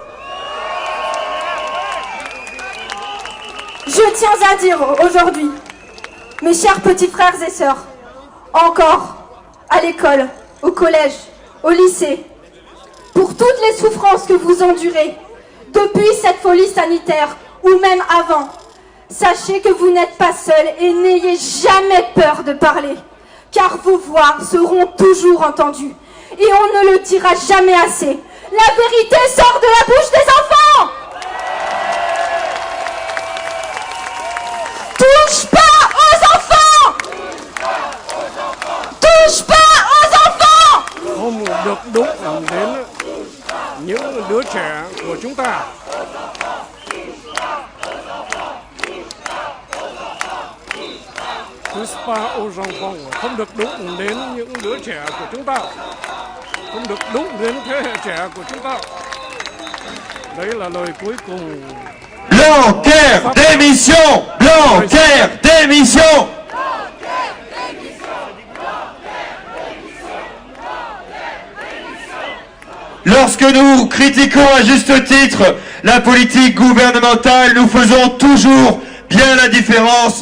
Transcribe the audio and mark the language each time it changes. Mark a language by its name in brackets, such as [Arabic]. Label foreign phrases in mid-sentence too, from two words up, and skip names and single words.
[French] Je tiens à dire aujourd'hui, mes chers petits frères et sœurs, encore à l'école, au collège, au lycée, pour toutes les souffrances que vous endurez depuis cette folie sanitaire ou même avant, sachez que vous n'êtes pas seuls et n'ayez jamais peur de parler, car vos voix seront toujours entendues et on ne le dira jamais assez. La vérité sort de la bouche des enfants! Touche pas aux enfants! Touche pas aux enfants! [Vietnamese] Không được đụng đến những đứa trẻ của chúng ta. [French] Touche pas aux enfants, [Vietnamese] không được đụng đến những đứa trẻ của chúng ta, không được đụng đến thế hệ trẻ của chúng ta. Đấy là lời cuối cùng. [French] Blanquer, démission! Blanquer, démission! Lorsque nous critiquons à juste titre la politique gouvernementale, nous faisons toujours bien la différence